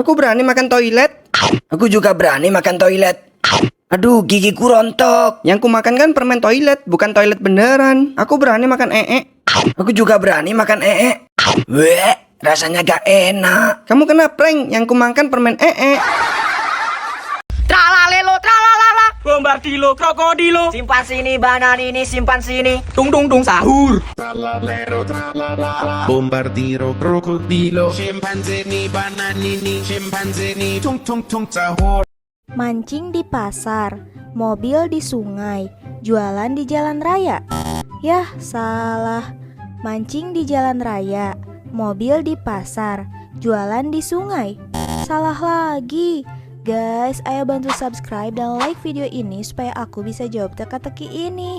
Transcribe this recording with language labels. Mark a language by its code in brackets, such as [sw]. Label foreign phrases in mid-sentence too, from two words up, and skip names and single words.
[id] Aku berani makan toilet. Aku juga berani makan toilet. Aduh, gigiku rontok. Yang ku makan kan permen toilet, bukan toilet beneran. Aku berani makan Aku juga berani makan Bleh, rasanya gak enak. Kamu kena prank, yang ku makan permen Tralalelo, tralalala. Bombardilo, krokodilo. Simpan sini, banan ini, simpan sini. Tung dung dung sahur. Bombardiro, krokodilo. Scimpanzini, bananini, scimpanzini, tung tung tung sahur. Mancing di pasar, mobil di sungai, jualan di jalan raya. Yah, salah. Mancing di jalan raya, mobil di pasar, jualan di sungai. Salah lagi. Guys, ayo bantu subscribe dan like video ini supaya aku bisa jawab teka-teki ini.